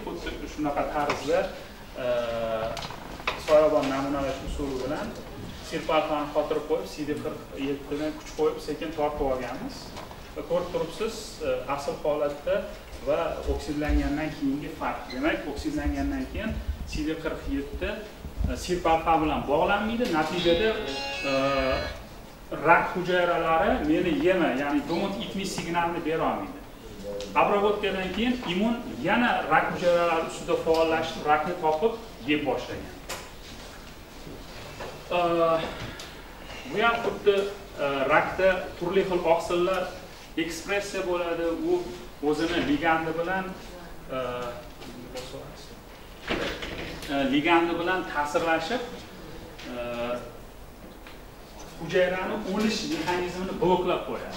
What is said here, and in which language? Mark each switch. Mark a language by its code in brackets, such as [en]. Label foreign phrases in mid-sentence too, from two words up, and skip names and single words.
[uz] Xuddi shunaqa tarzda soyabon namunalash usuli bilan sirp alfani qotirib qo'yib, CD47 dan kuch qo'yib sekin tortib olganmiz. ko'rib turibsiz, asl holatda va oksidlangandan keyingi farq. Demak, oksidlangandan keyin CD47 sirpalqa bilan bog'lanmaydi. Natijada rak hujayralari meni yema, ya'ni [en] don't eat me [uz] signalni bera olmaydi. Обработкаdan keyin immun yana rak hujayralari ustida faollashib, rakni topib yeb boshlagan. Bu ham xuddi rakda turli xil oqsillar ekspressiya bo'ladi, u o'zini ligandi bilan ta'sirlashib hujayrani o'lish mexanizmini bloklab qo'yadi.